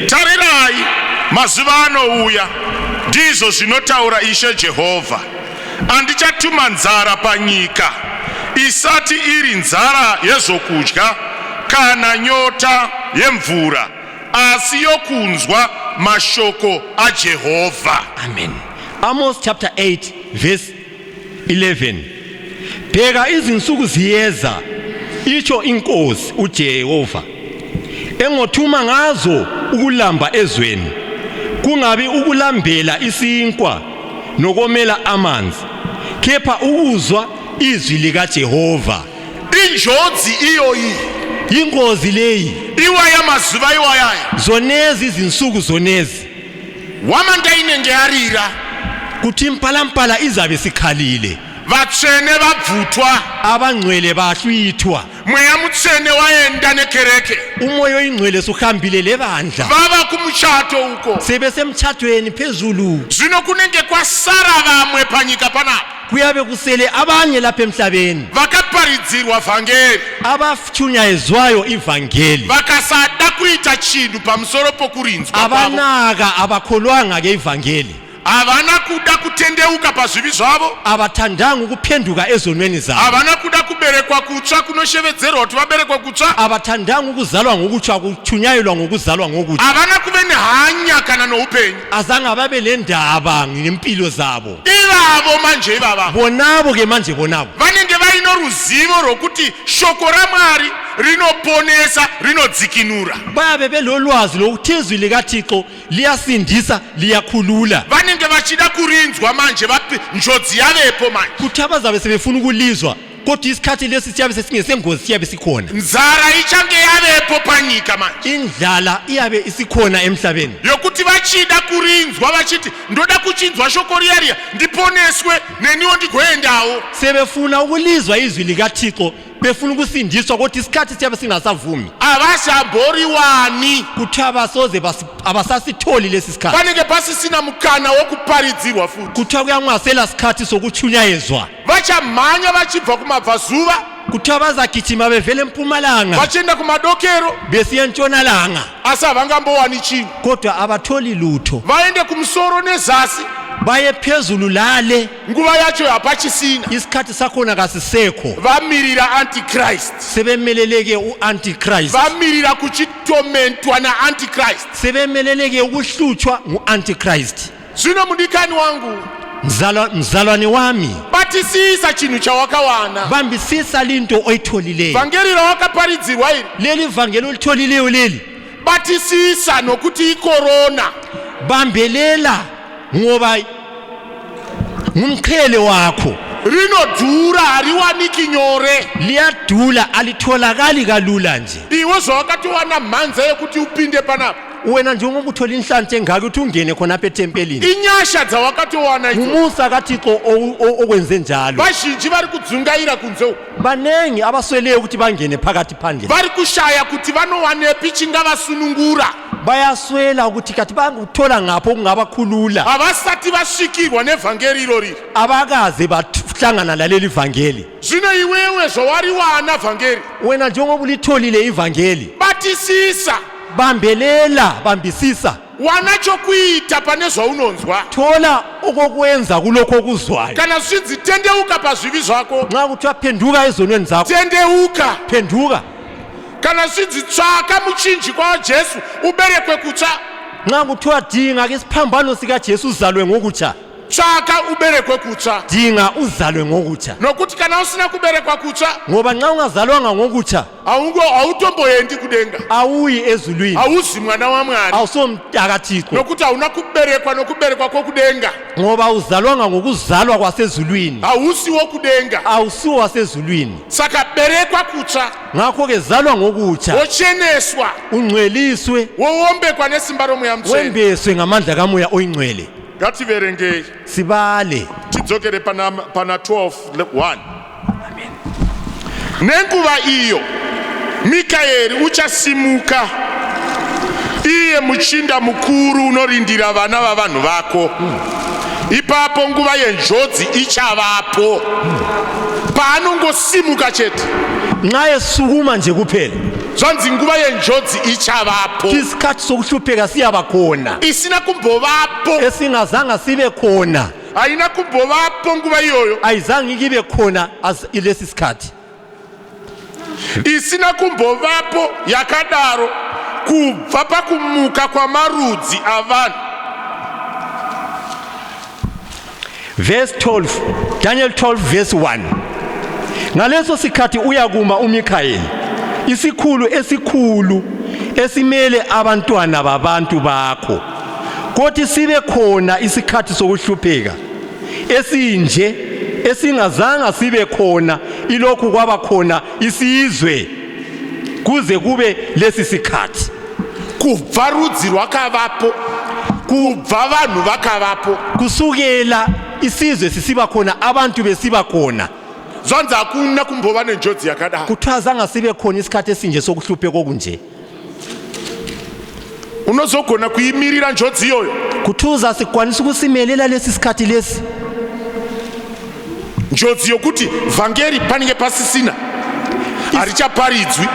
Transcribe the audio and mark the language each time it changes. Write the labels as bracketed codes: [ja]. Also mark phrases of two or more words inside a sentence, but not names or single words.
[sn] Tarirai, mazuva anouya, ndizvo zvinotaura Ishe Jehovha, andichatuma nzara panyika, isati iri nzara yezvokudya kana nyota yemvura, asi yokunzwa mashoko aJehovha. [en] Amen. Amos chapter 8 verse 11. [nd] Bheka izinsuku ziyeza, itsho inkosi uJehova, engothuma ngazo ukulamba ezweni, kungabi ukulambela isinkwa nokomela amanzi, kepha ukuzwa izwi likaJehova. [sn] Injodzi iyoyi, [nd] Ingozi leyi, [sn] iwaya mazuva iwayaya, [nd] zonezi izinsuku zonezi, [sn] wamanda inenge yarira, [nd] kuthi impalampala izabe sikhalile, [sn] vatsvene vabvutwa, [nd] abangcwele bahlwithwa, [sn] mweya mutsvene waenda nekereke, [nd] umoya oyingcwele suhambile lebandla, [sn] vava kumuchato uko, [nd] sebesemthathweni phezulu. [sn] zvino kunenge kwasara vamwe panyika panapa, [nd] Kuyabe kusele abanye lapha emhlabeni [sn] vakaparidzirwa vhangeri, [nd] abathunyayezwayo ivangeli, [sn] vakasada kuita chinhu pamusoro pokurinzwa kwavo, [nd] abanaka abakholwanga ke ivangeli, [sn] havana kuda kutendeuka pazvivi zvavo, [nd] abathandanga ukuphenduka ezonweni zabo, [sn] havana kuda kuberekwa kutsva kunoshevedzerwa kuti vaberekwe kutsva, [nd] abathandanga ukuzalwa ngokutsha, kuthunyayelwa ngokuzalwa ngokutsha, [sn] havana kuve nehanya kana noupenyu. [nd] azange babe lendaba ngempilo zabo. [sn] Ivavo manje ivava [nd] Bonabo ke manje bonabo [sn] vanenge vaino ruzivo rwokuti shoko raMwari rinoponesa, rinodzikinura. [nd] bayabe belolwazi lokuthi izwi likaThixo liyasindisa, liyakhulula, [sn] Vanenge vachida kurinzwa manje, njodzi yavepo manje, [nd] kuthi abazabe sebefuna ukulizwa, kodwa isikhathi lesi siyabe sesingesengozi, siyabe sikhona, [sn] nzara ichange yavepo panyika manje, [nd] indlala iyabe isikhona emhlabeni, [sn] yokuti vachida kurinzwa vachiti ndoda kuchinzwa shoko riya ndiponeswe neniwo ndigoendawo. [nd] sebefuna ukulizwa izwi likaThixo, befuna ukusindiswa, kodwa isikhathi siyabe singasavumi, [sn] Havachamboriwani, [nd] kuthi abasasitholi lesi sikhathi, [sn] panenge pasisina mukana wokuparidzirwa futi, [nd] kuthiwa kuyangasela sikhathi sokuthunyayezwa, [sn] vachamhanya vachibva kumabvazuva, [nd] kuthi abazagijima bevele empumalanga [sn] vachienda kumadokero, [nd] besiya entshonalanga, [sn] asi havangambowani chinhu, [nd] kodwa abatholi lutho, [sn] vaende kumusoro nezasi, [nd] baye phezulu lale, [sn] nguva yacho hapachisina, [nd] isikhathi sakhona kasisekho, [sn] vamirira antichrist, [nd] sebemeleleke u-antichrist, [sn] vamirira kuchitomentwa naantichrist. [nd] sebemeleleke ukuhlutshwa ngu-antichrist. [sn] Zvino mudikani wangu, [nd] mzalwane wami, [sn] batisisa chinhu chawakawana. [nd] bambisisa linto oyitholileyo. [sn] Vhangeri rawakaparidzirwa iri, [nd] Leli vangeli olitholileyo leli, [sn] batisisa nokuti ikorona. [nd] bambelela ngoba ngumqhele wakho. [sn] Rinodhura, hariwaniki nyore. [nd] Liyadula, alitholakali kalula nje. [sn] Iwe zvawakatiwana mhanza yekuti upinde panapa. [nd] Wena njengoba uthola inhlanhla engaka ukuthi ungene khonapha etempelini. [sn] Inyasha dzawakatiwana idzo. [nd] Umusa kaThixo okwenze njalo. [sn] Vazhinji vari kudzungaira kunze uku. [nd] Banengi abasweleyo ukuthi bangene phakathi phandle. [sn] Vari kushaya kuti vanowanepi chingavasunungura. [nd] Bayaswela ukuthi kathi banguthola ngapho kungabakhulula. [sn] Havasati vasvikirwa nevhangeri irori. [nd] Abakaze bahlangana laleli vangeli. [sn] Zvino iwewe zvawariwana vhangeri, [nd] Wena njengoba ulitholile ivangeli, [sn] batisisa. [nd] bambelela, bambisisa. [sn] Wana chokuita pane zvaunonzwa. [nd] Thola okokwenza kulokho okuzwayo. [sn] Kana zvinzi tendeuka pazvivi zvako, [nd] Nxa kuthiwa phenduka ezonweni zakho, [sn] tendeuka. [nd] phenduka. [sn] Kana zvinzi tsvaka muchinjikwa waJesu uberekwe kutsva, [nd] Nxa kuthiwa dinga ke isiphambano sikaJesu uzalwe ngokutsha, [sn] tsvaka uberekwe kutsva. [nd] dinga uzalwe ngokutsha. [sn] Nokuti kana usina kuberekwa kutsva, [nd] Ngoba nxa ungazalwanga ngokutsha, [sn] hautomboendi kudenga, [nd] awuyi ezulwini, [sn] hauzi mwana waMwari. [nd] awusomntakaThixo. [sn] Nokuti hauna kuberekwa nokuberekwa kwokudenga, [nd] Ngoba uzalwanga ngokuzalwa kwasezulwini, [sn] hausiwo kudenga. [nd] awusiwo wasezulwini. [sn] Saka berekwa kutsva, [nd] Ngakho-ke zalwa ngokutsha, [sn] wocheneswa, [nd] ungcweliswe, [sn] wowombekwa nesimba roMweya Mutsvene. [nd] wembeswe ngamandla kaMoya oyingcwele. [sn] Ngativerengei [nd] Sibale [sn] tidzokere pana 12:1. Nenguva iyo Mikaeri uchasimuka, iye muchinda mukuru unorindira vana vavanhu vako. Ipapo nguva yenjodzi ichavapo. Paanongosimuka chete, [nd] nxa esukuma nje kuphela, [sn] zvanzi nguva yenjodzi ichavapo. [nd] isikhathi sokuhlupheka siyaba khona, [sn] Isina kumbovapo, [nd] esingazanga sibe khona, [sn] haina kumbovapo nguva iyoyo. [nd] ayizange ikibe khona lesi sikhathi. [sn] Isina kumbovapo yakadaro kubva pakumuka kwamarudzi avanhu. [en] Verse 12, Daniel 12 verse 1. [nd] Ngaleso sikhathi uyakuma uMikaeli, isikhulu esikhulu esimele abantwana babantu bakho. Kodwa sibe khona isikhathi sokuhlupheka esinje esingazanga sibe khona ilokhu kwaba khona isizwe kuze kube lesi sikhathi. [sn] Kubva rudzi rwakavapo, kubva vanhu vakavapo. [nd] Kusukela isizwe sisiba khona, abantu besiba khona, [sn] Zvanzi hakuna kumbova nenjodzi yakadaro. [nd] kuthiwa zanga sibe khona isikhathi esinje sokuhlupheka okunje. [sn] Unozogona kuyimirira njodzi iyoyo? [nd] Kuthiwa uzakwanisa ukusimelela lesi sikhathi lesi, [sn] Njodzi yokuti vhangeri panenge pasisina, harichaparidzwi.